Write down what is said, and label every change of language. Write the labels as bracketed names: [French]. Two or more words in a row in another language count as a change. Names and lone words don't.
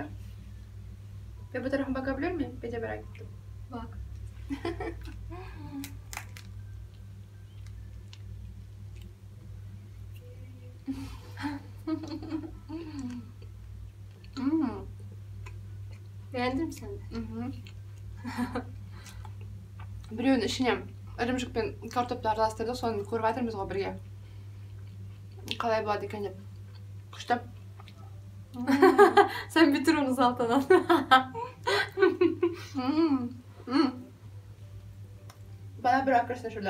[Turkish] Ve bu tarafa bakabilir miyim? Ben de merak ettim. Bak. Beğendin mi sen de? [Kazakh] Біреуін ішіне ірімшік пен картопты араластырдық, соны көріп жатырмыз ғой бірге. Қалай болады екен деп. Күшті. [Turkish] Sen bitir onu saltanat. Bana bırakırsın şuradan.